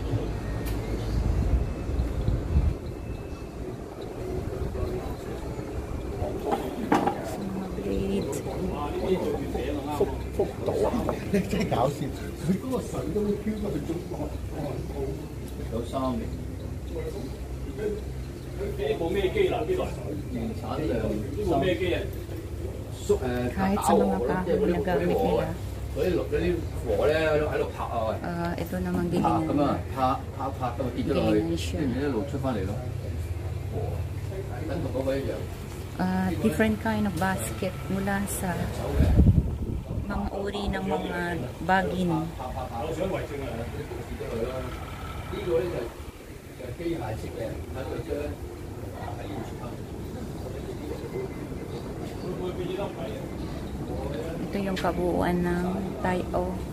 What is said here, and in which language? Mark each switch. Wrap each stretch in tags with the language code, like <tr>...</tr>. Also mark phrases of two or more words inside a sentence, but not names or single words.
<yue>福島啊！真係搞笑，佢嗰個水都會飄過去中國。有3年。冇咩機啦，呢度年產量冇咩機啊？</yue> <tl>Kahit sa mga kahoy na gamit nila. Ito namang gilingan.</tl> <en>Different kind of basket</en> <tl>mula sa mga uri ng mga bagin. Ito yung kabuuan ng Taiwo.</tl>